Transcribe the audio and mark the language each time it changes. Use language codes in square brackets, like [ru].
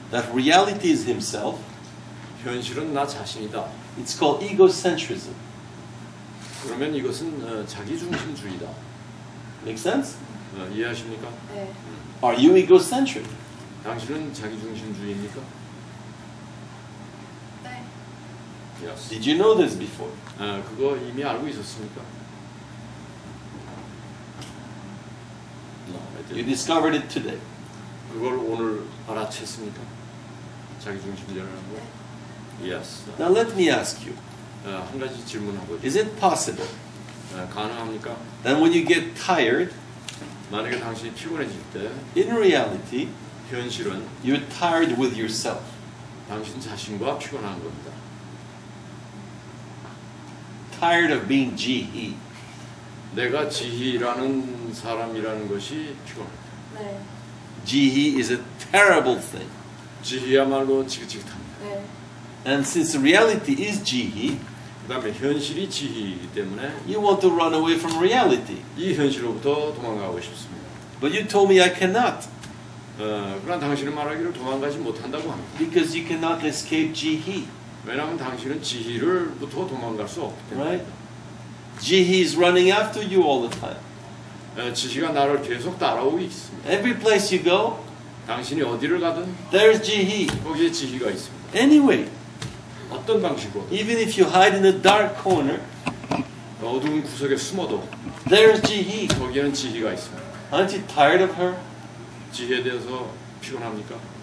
[en] that reality is himself, [ko] 현실은 나 자신이다. [en] it's called egocentrism. [ko] 그러면 이것은 자기중심주의다. [en] Make sense? [ko] 이해하십니까? 네. [en] Are you egocentric? [ko] 당신은 자기중심주의입니까? 네. [en] Yes. Did you know this before? [ko] 그거 이미 알고 있었습니까? [en] No, I You didn't. discovered it today. [ko] 그걸 오늘 알아챘습니까? 자기중심주의라는 거? [en] Yes. Now let me ask you, [ko] 한 가지 질문하고 [en] is it possible [ko] 가능합니까? [en] that when you get tired, [ko] 만약에 당신이 피곤해질 때 [en] in reality, [ko] 현실은 [en] you're tired with yourself? [ko] 당신 자신과 피곤한 겁니다. [en] Tired of being Jihi. [ko] 내가 지희라는 사람이라는 것이 피곤합니다. 네. [en] Jihi is a terrible thing. [ko] 지희야말로 지긋지긋합니다. 네. [en] And since reality is Jihi, [ko] 그 다음에 현실이 지희이기 때문에 [en] you want to run away from reality. [ko] 이 현실로부터 도망가고 싶습니다. [en] But you told me I cannot, [ko] 그러나 당신은 말하기를 도망가지 못한다고 합니다. [en] because you cannot escape Jihi. [ko] 왜냐하면 당신은 지희를부터 도망갈 수 없기 때문에 [en] Right? Jihi is running after you all the time. [ko] 지희가 나를 계속 따라오고 있습니다. [en] Every place you go, [ko] 당신이 어디를 가든 [en] there's Jihi. [ko] 거기에 지희가 있습니다. [en] Anyway, [ko] 어떤 방식으로 [en] even if you hide in a dark corner, [ko] 어두운 구석에 숨어도 [en] there's Jihi. [ko] 거기에는 지희가 있습니다. [en] Aren't you tired of her? [ko] 지희에 대해서 피곤합니까?